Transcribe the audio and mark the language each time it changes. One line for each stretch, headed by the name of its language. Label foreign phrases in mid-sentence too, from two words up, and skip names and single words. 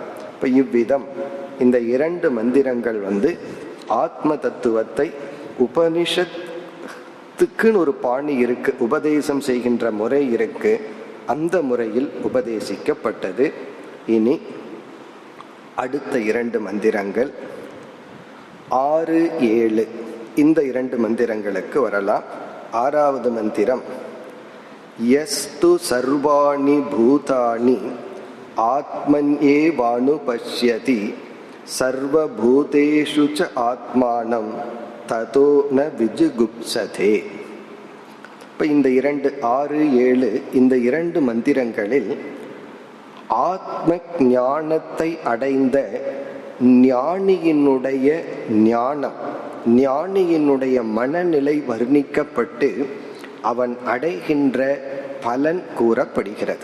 Tamil: இப்ப இவ்விதம் இந்த 2 மந்திரங்கள் ஆத்ம தத்துவத்தை உபனிஷத்துக்குன்னு ஒரு பாணி இருக்கு, உபதேசம் செய்கின்ற முறை இருக்கு, அந்த முறையில் உபதேசிக்கப்பட்டது. இனி அடுத்த 2 மந்திரங்கள் 6, 7 இந்த 2 மந்திரங்களுக்கு வரலாம். 6வது மந்திரம்
Sanskrit: யஸ்து சர்வாணி பூதானி ஆத்மன்யேவானு பஷ்யதி சர்வபூதேஷு ச ஆத்மானம் ததோ ந விஜுகுப்சதே.
Tamil: இப்ப இந்த 2 6, 7 இந்த 2 மந்திரங்களில் ஆத்ம ஞானத்தை அடைந்த ஞானியினுடைய ஞானம், ஞானியினுடைய மனநிலை வர்ணிக்கப்பட்டு அவன் அடைகின்ற பலன் கூறப்படுகிறது.